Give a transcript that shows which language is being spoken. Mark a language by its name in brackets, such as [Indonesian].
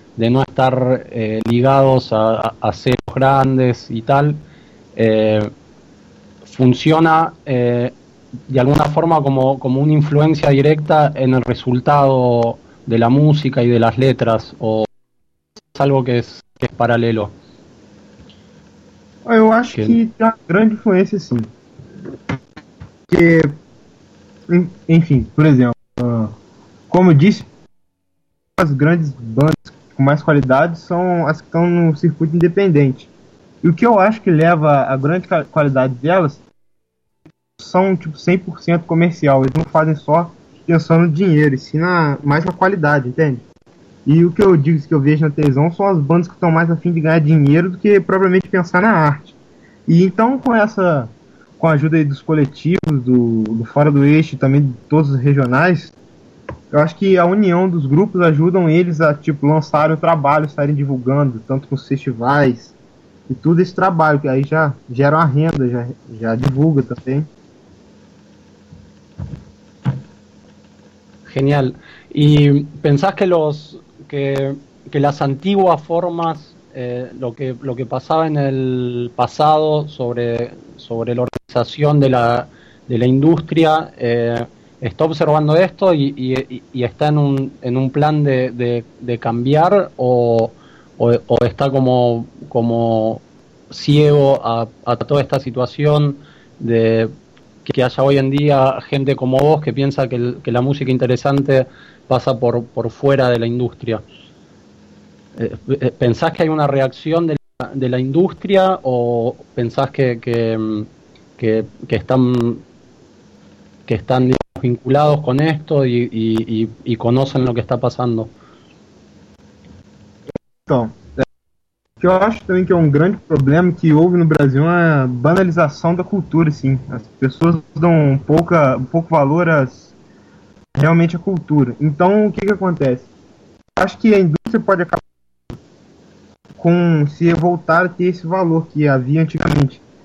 [Spanish] de no estar ligados a sellos grandes y tal, funciona de alguna forma como una influencia directa en el resultado de la música y de las letras, o es algo que es paralelo. [Portuguese] Eu acho que tem uma grande influência, sim. Porque, enfim, por exemplo, como eu disse, as grandes bandas com mais qualidade são as que estão no circuito independente. E o que eu acho que leva a grande qualidade delas são, tipo, 100% comercial. Eles não fazem só pensando no dinheiro, e sim mais na qualidade, entende? E o que eu digo, que eu vejo na televisão, são as bandas que estão mais afim de ganhar dinheiro do que propriamente pensar na arte. E então, com a ajuda aí dos coletivos, do Fora do Eixo, também de todos os regionais, eu acho que a união dos grupos ajudam eles a, tipo, lançar o trabalho, estarem divulgando, tanto com os festivais e tudo esse trabalho, que aí já gera uma renda, já divulga também. Genial. [Spanish] ¿Y pensás que que las antiguas formas, lo que pasaba en el pasado sobre la organización de la industria, está observando esto y está en un plan de cambiar, o está como ciego a toda esta situación de que haya hoy en día gente como vos que piensa que la música interesante pasa por fuera de la industria? ¿Pensás que hay una reacción de la industria, o pensás que están digamos, vinculados con esto y conocen lo que está pasando? [Portuguese] Que eu acho também que é um grande problema que houve no Brasil é a banalização da cultura, assim. As pessoas dão pouco valor realmente à cultura. Então, o que acontece? Eu acho que a indústria pode acabar com se voltar a ter esse valor que havia antigamente.